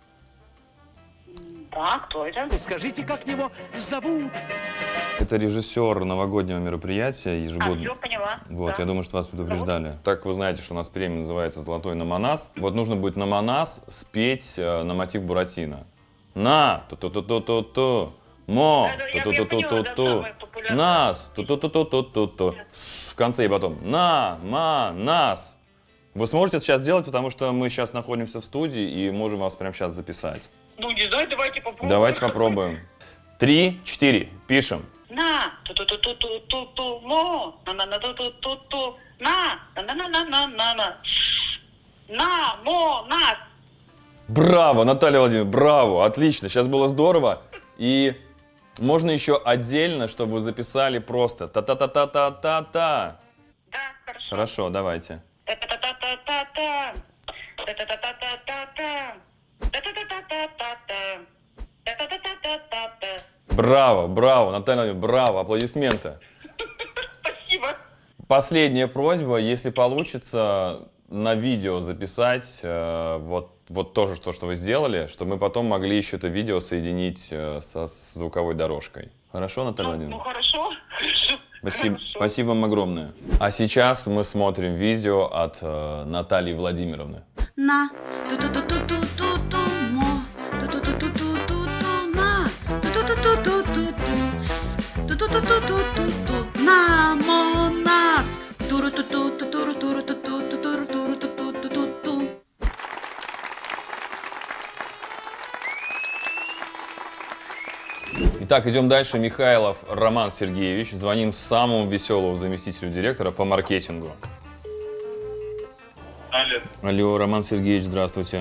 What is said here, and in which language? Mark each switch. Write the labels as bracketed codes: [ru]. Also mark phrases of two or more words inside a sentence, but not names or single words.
[ru] Да, кто это? Скажите, как его зовут? Это режиссер новогоднего мероприятия ежегодно. Все, поняла. Вот, Да. я думаю, что вас предупреждали. Так вы знаете, что у нас премия называется «Золотой наманас». Вот нужно будет наманас спеть на мотив Буратино. На, ту-ту-ту-ту-ту-ту, мо, Да, я ту-ту-ту-ту-ту-ту, поняла, да, самое популярное. нас, ту-ту-ту-ту-ту-ту. В конце и потом на, ма, нас. Вы сможете это сейчас сделать, потому что мы сейчас находимся в студии и можем вас прямо сейчас записать. Ну, не знаю, давайте попробуем. Давайте попробуем. 3, 4, пишем. На, ту-ту-ту-ту-ту-ту, мо, на-на-на-ту-ту-ту-ту, на-на-на-на-на-на. На, мо, нас. Браво, Наталья Владимировна, браво, отлично, сейчас было здорово. И можно еще отдельно, чтобы вы записали просто та-та-та-та-та-та-та. Да, хорошо. Хорошо, давайте. Та-та-та-та-та-та. Та-та-та-та-та-та. Та-та-та-та-та-та. Та-та-та-та-та-та. Браво, браво, Наталья Владимировна, браво, аплодисменты. Спасибо. Последняя просьба, если получится, на видео записать вот то же, что вы сделали, чтобы мы потом могли еще это видео соединить со звуковой дорожкой. Хорошо, Наталья Ну, Владимировна? хорошо. Спасибо, Хорошо. спасибо вам огромное. А сейчас мы смотрим видео от Натальи Владимировны. На. Ту-ту-ту-ту-ту-ту. Мо. Ту-ту-ту-ту-ту-ту. На. Ту-ту-ту-ту-ту-ту. С. Ту-ту-ту-ту-ту-ту. На. Мо. Нас. Туру-ту-ту-ту-туру-ту-туру-ту-туру-ту-туру-ту-ту-ту. Итак, идем дальше. Михайлов Роман Сергеевич. Звоним самому веселому заместителю директора по маркетингу. Алло. Алло, Роман Сергеевич, здравствуйте.